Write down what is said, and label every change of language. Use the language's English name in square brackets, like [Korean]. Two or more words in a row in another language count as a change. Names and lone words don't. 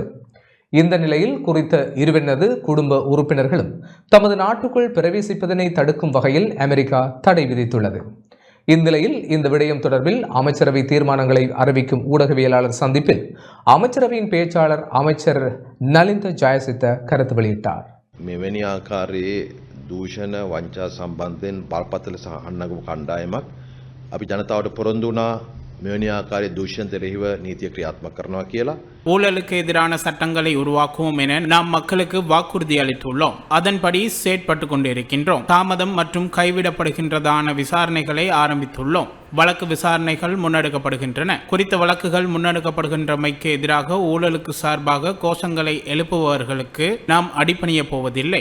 [Tamil] இந்த நிலையில் குறித்த இருவரது குடும்ப உறுப்பினர்களும் தமது நாட்டுக்குள் பிரவேசிப்பதனை தடுக்கும் வகையில் அமெரிக்கா தடை விதித்துள்ளது. இந்நிலையில் இந்த விடயம் தொடர்பில் அமைச்சரவை தீர்மானங்களை அறிவிக்கும் ஊடகவியலாளர் சந்திப்பில் அமைச்சரவையின் பேச்சாளர் அமைச்சர் நலிந்த ஜாயசித்த கருத்து வெளியிட்டார். [Sinhala] මෙවැනි ආකාරයේ දූෂණ වංචා සම්බන්ධයෙන් බලපත්‍ර සහ අන්නගම කණ්ඩායමක් අපි ජනතාවට පොරොන්දු වුණා මෙවැනි ආකාරයේ දූෂණ දෙරෙහිව නීතිය ක්‍රියාත්මක කරනවා කියලා. [Tamil] ஊழலுக்கு எதிரான சட்டங்களை உருவாக்குவோம் என நாம் மக்களுக்கு வாக்குறுதி அளித்துள்ளோம். அதன்படி செயற்பட்டு கொண்டிருக்கின்றோம். தாமதம் மற்றும் கைவிடப்படுகின்றதான விசாரணைகளை ஆரம்பித்துள்ளோம். வழக்கு விசாரணைகள் முன்னெடுக்கப்படுகின்றன. குறித்த வழக்குகள் முன்னெடுக்கப்படுகின்றமைக்கு எதிராக ஊழலுக்கு சார்பாக கோஷங்களை எழுப்புபவர்களுக்கு நாம் அடிபணிய போவதில்லை.